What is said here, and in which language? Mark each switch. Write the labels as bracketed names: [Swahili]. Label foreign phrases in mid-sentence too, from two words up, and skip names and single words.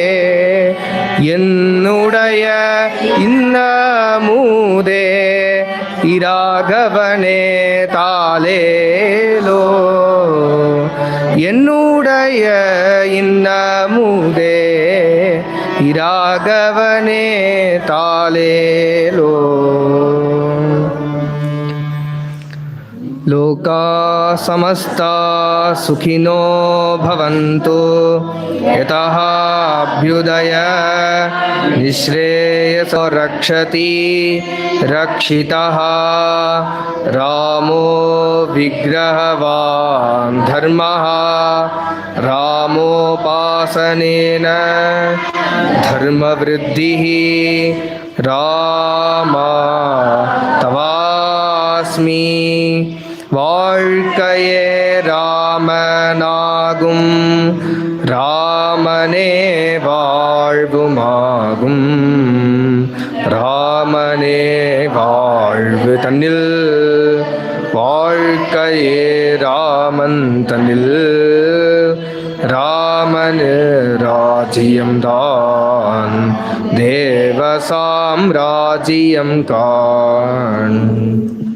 [Tamil] என்னுடைய இன்னமுதே இராகவனே தாலேலோ என்னுடைய இன்னமுதே இராகவனே தாலேலோ [Sanskrit] लोका समस्ता सुखिनो भवन्तु यतः अभ्युदय निःश्रेयसो रक्षति रक्षितः रामो विग्रहवान् धर्मः रामोपासनेन धर्मवृद्धिः रामा तवास्मि [Tamil] வாழ்க்கையே ராமனாகும் ராமனே வாழ்வுமாகும் ராமனே வாழ்வு தன்னில் வாழ்க்கையே ராமன் தன்னில் ராமன் ராஜ்யம்தான் தேவ சாம்ராஜ்யம் காண்